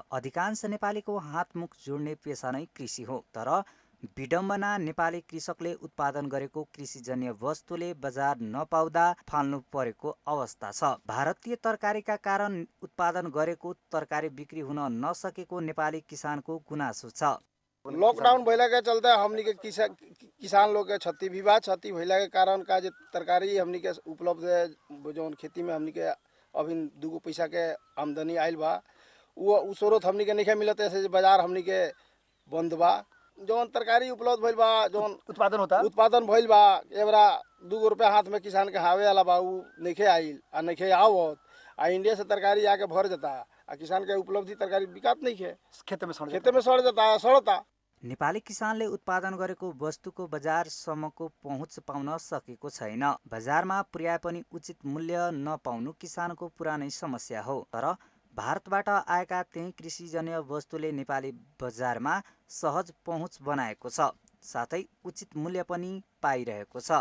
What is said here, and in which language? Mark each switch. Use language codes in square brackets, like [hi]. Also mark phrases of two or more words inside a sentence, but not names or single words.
[ne] अधिकांश नेपालीको हातमुख जोड्ने पेसा नै कृषि हो, तर विडम्बना नेपाली कृषकले उत्पादन गरेको कृषिजन्य वस्तुले बजार नपाउँदा फाल्नु परेको अवस्था छ। भारतीय तरकारीका कारण उत्पादन गरेको तरकारी बिक्री हुन नसकेको नेपाली किसानको गुनासो छ। [bho] लॉकडाउन भइला के चलते हमनी के किसान लोग के क्षति विवाद क्षति भइला के कारण का जे तरकारी हमनी के उपलब्ध है, जो खेती में हमनी के अभी 2 पैसा के आमदनी आयल बा, वो स्रोत हमनी के नहीं मिलत। ऐसे बाजार हमनी के बंद बा, जौन तरकारी उपलब्ध भइल बा जौन उत्पादन भइल बा एबरा 2 रुपया हाथ में किसान के हावे वाला बा उ नइखे आइल आ नइखे आवत आ इंडिया से तरकारी आके भर जाता आ किसान के उपलब्धि तरकारी बिकात नइखे खेते में सड़ जाता सड़ता। [ne] नेपाली किसानले उत्पादन गरेको वस्तुको बजारसम्मको पहुँच पाउन सकेको छैन। बजारमा पुर्याए पनि उचित मूल्य नपाउनु किसानको पुरानै समस्या हो। तर भारतबाट आएका त्यही कृषिजन्य वस्तुले नेपाली बजारमा सहज पहुँच बनाएको छ, साथै उचित मूल्य पनि पाइरहेको छ।